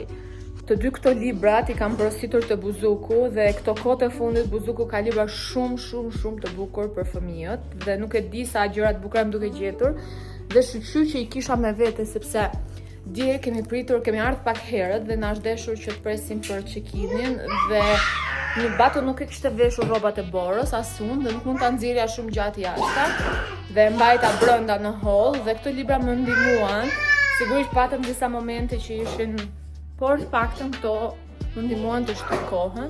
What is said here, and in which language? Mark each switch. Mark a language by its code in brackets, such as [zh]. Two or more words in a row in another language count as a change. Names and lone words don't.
[sq] Të dy këto librat i kam porositur të Buzuku dhe këto kohë të fundit Buzuku ka libra shumë të bukur për fëmijët dhe nuk e di sa gjëra të bukura më duke gjetur dhe shqyqy që i kisha me vete sepse dje kemi ardhur pak herët dhe na është deshur që të presim për check-in-in dhe në bato nuk e kishte veshur rrobat e borës as unë dhe nuk mund ta nxjerrja shumë gjatë jashta dhe mbajta brenda në hall dhe këto libra më ndihmuan. Sigurisht patëm disa momente që ishin, por të paktën këto më ndihmuan të shtyj kohën.